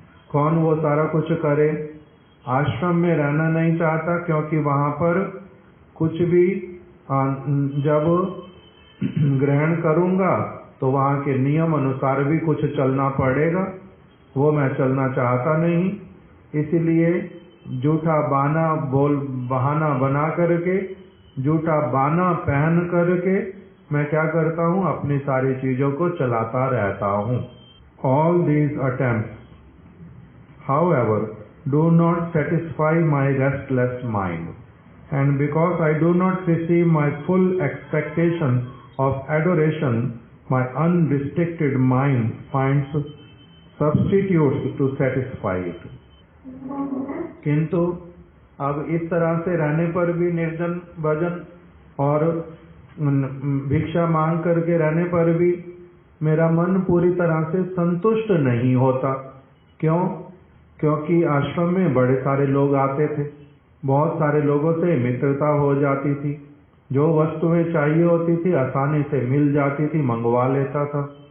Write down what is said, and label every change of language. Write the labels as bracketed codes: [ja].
[hi] कौन वो सारा कुछ करे? आश्रम में रहना नहीं चाहता, क्योंकि वहां पर कुछ भी जब ग्रहण करूंगा तो वहां के नियम अनुसार भी कुछ चलना पड़ेगा, वो मैं चलना चाहता नहीं। इसलिए झूठा बहाना बना करके, झूठा बाना पहन करके मैं क्या करता हूँ? अपनी सारी चीजों को चलाता रहता हूँ। [en] All these attempts, however, do not satisfy my restless mind, and because I do not receive my full expectation of adoration, my unrestricted mind finds substitutes to satisfy it. [hi] किंतु अब इस तरह से रहने पर भी, निर्जन भजन और भिक्षा मांग करके रहने पर भी मेरा मन पूरी तरह से संतुष्ट नहीं होता। क्यों? क्योंकि आश्रम में बड़े सारे लोग आते थे, बहुत सारे लोगों से मित्रता हो जाती थी, जो वस्तुएं चाहिए होती थी आसानी से मिल जाती थी, मंगवा लेता था।